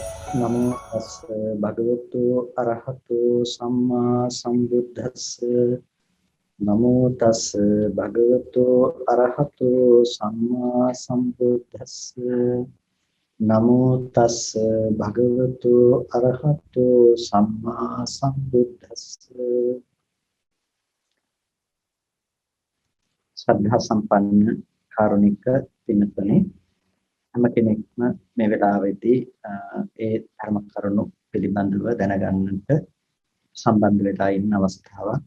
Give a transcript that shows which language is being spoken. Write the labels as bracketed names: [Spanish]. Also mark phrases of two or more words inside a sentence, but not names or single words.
[Pali] නමෝ තස්ස භගවතු අරහතු සම්මා සම්බුද්දස්ස නමෝ තස්ස භගවතු අරහතු සම්මා සම්බුද්දස්ස නමෝ තස්ස භගවතු අරහතු සම්මා සම්බුද්දස්ස [Sinhala] ශ්‍රද්ධා සම්පන්න කාරුණික පින්තුනි හැම කෙනෙක්ම මේ වෙලාවේදී ඒ ධර්ම කරුණු පිළිබඳව දැනගන්නට සම්බන්ධ වෙලා ඉන්න අවස්ථාවක්.